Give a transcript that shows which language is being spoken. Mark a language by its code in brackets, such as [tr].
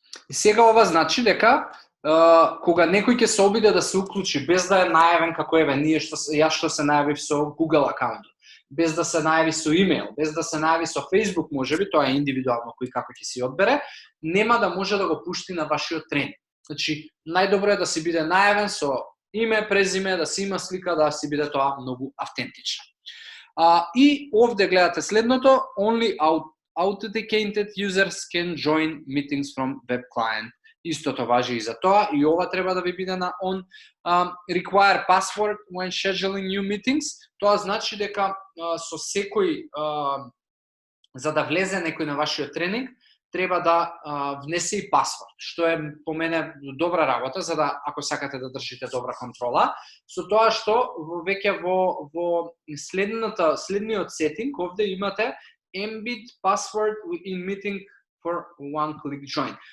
[mk] И сега ова значи дека кога некој ќе се обиде да се уклучи без да е најавен како еве ние јас што се најавив со Google акаунт, без да се најави со имејл, без да се најави со Facebook, можеби тоа е индивидуално кој како ќе си одбере, нема да може да го пушти на вашиот тренинг. Значи најдобро е да си биде најавен со име, презиме, да си има слика, да си биде тоа многу автентично. И овде гледате следното, [en] only authenticated users can join meetings from web client. [mk] Истото важи и за тоа, и ова треба да ви биде на on. [en] Require password when scheduling new meetings. [mk] Тоа значи дека со секој, за да влезе некој на вашиот тренинг, треба да внесе и пасворд, што е по мене добра работа, за да, ако сакате да држите добра контрола, со тоа што веќе во следниот сетинг, овде имате [en] embed password in meeting for one click join.